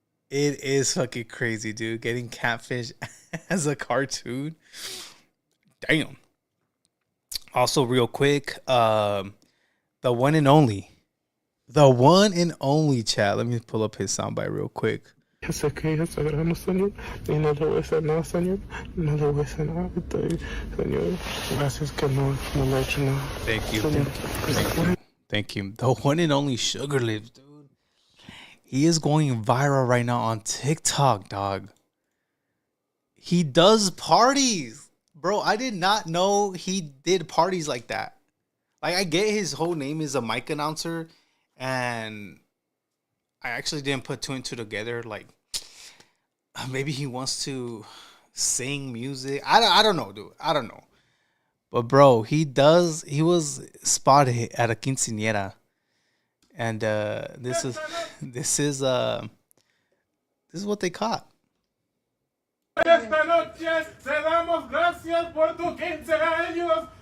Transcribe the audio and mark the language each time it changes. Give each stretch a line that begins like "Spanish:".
English: It is fucking crazy, dude. Getting Catfish as a cartoon. Damn. Also, real quick, the one and only. The one and only, chat. Let me pull up his soundbite real quick.
Spanish: Sé que es sagrado, Señor, y no le voy a hacer nada, Señor. No le voy a hacer nada, Señor. Gracias que no le he hecho nada.
English: Thank you. Thank you. The one and only Sugar Lips, dude. He is going viral right now on TikTok, dog. He does parties. Bro, I did not know he did parties like that. Like, I get his whole name is a mic announcer, and I actually didn't put two and two together. Like, maybe he wants to sing music. I don't know, dude. I don't know. But bro, he was spotted at a quinceañera. And this is what they caught.
Spanish: Esta noche te damos gracias por tu 15 años.